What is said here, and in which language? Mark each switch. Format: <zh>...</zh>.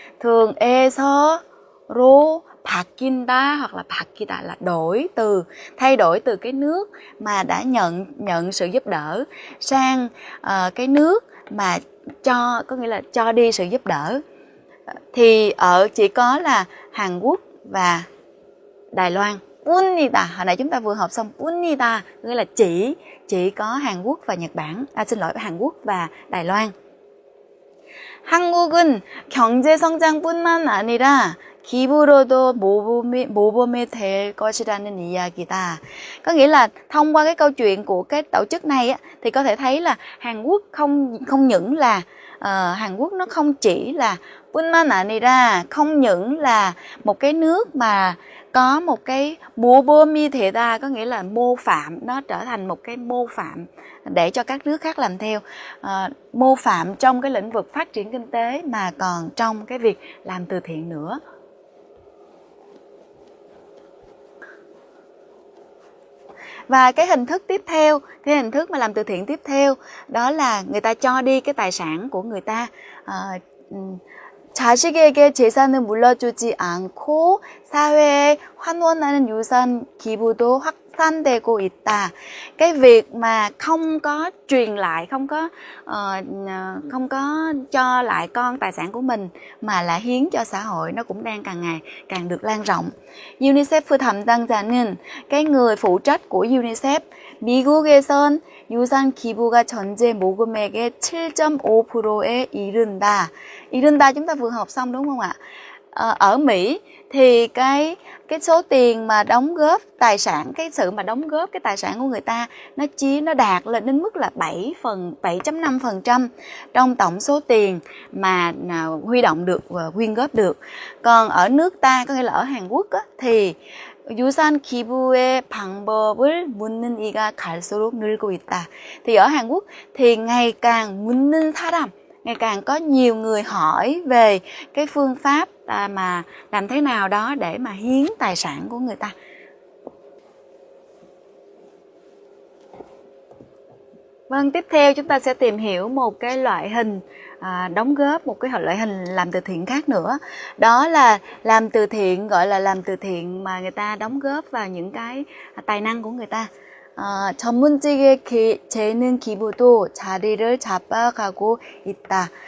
<vi>thường</vi> <ko>에서로 바뀐다</ko> <vi>hoặc là 바뀌다 là thay đổi từ cái nước mà đã nhận sự giúp đỡ sang cái nước mà có nghĩa là cho đi sự giúp đỡ. Thì chỉ có là Hàn Quốc và Đài Loan. 뿐이다, hồi nãy chúng ta vừa học xong 뿐이다, nghĩa là chỉ có Hàn Quốc và Nhật Bản, Hàn Quốc và Đài Loan.</vi> <ko>한국은 경제 성장뿐만 아니라 기부로도 모범이 될 것이라는 이야기다.</ko> <vi>Có nghĩa là thông qua cái câu chuyện của cái tổ chức này á, thì có thể thấy là Hàn Quốc không những là Hàn Quốc nó không chỉ là 뿐만 아니라, không những là một cái nước mà có một cái 모범이 되다, có nghĩa là mô phạm, nó trở thành một cái mô phạm để cho các nước khác làm theo. Mô phạm trong cái lĩnh vực phát triển kinh tế mà còn trong cái việc làm từ thiện nữa. Và cái hình thức tiếp theo, cái hình thức mà làm từ thiện tiếp theo, đó là người ta cho đi cái tài sản của người ta.</vi> <ko>자식에게 재산을 물려주지 않고 사회에 환원하는 유산 기부도 확산되고 있다.</ko> <vi>Cái việc mà không có truyền lại, không có cho lại con tài sản của mình mà là hiến cho xã hội, nó cũng đang càng ngày càng được lan rộng.</vi> <ko>UNICEF 담당자는,</ko> <vi>cái người phụ trách của UNICEF,</vi> <ko>미국에선 유산 기부가 전체 모금액의 7.5%에 이른다.</ko> <vi>이른다 chúng ta vừa học xong đúng không ạ? Ở Mỹ thì cái số tiền mà đóng góp tài sản, cái sự mà đóng góp cái tài sản của người ta nó đạt lên đến mức là 7.5% trong tổng số tiền mà huy động được và quyên góp được. Còn ở nước ta, có nghĩa là ở Hàn Quốc á, thì</vi> <ko>유산 기부의 방법을 묻는 이가 갈수록 늘고 있다.</ko> <vi>Thì ở Hàn Quốc thì ngày càng</vi> <ko>묻는 사람,</ko> <vi>ngày càng có nhiều người hỏi về cái phương pháp mà làm thế nào đó để mà hiến tài sản của người ta. Vâng, tiếp theo chúng ta sẽ tìm hiểu một cái loại hình đóng góp, một cái loại hình làm từ thiện khác nữa. Đó là làm từ thiện, gọi là làm từ thiện mà người ta đóng góp vào những cái tài năng của người ta.</vi> <ko>전문직의 재능 기부도 자리를 잡아가고 있다.</ko>